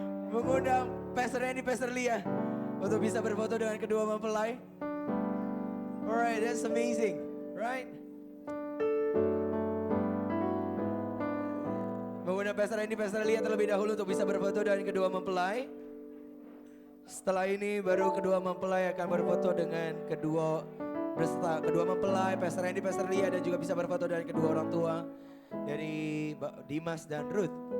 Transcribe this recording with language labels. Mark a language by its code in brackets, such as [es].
[id] Mengundang Pastor Randy, Pastor Lia untuk bisa berfoto dengan kedua mempelai. [en] Alright, that's amazing, right? [id] Mengundang Pastor Randy, Pastor Lia terlebih dahulu untuk bisa berfoto dengan kedua mempelai. Setelah ini baru kedua mempelai akan berfoto dengan kedua mempelai, Pastor Randy, Pastor Lia, dan juga bisa berfoto dengan kedua orang tua dari Dimas dan Ruth.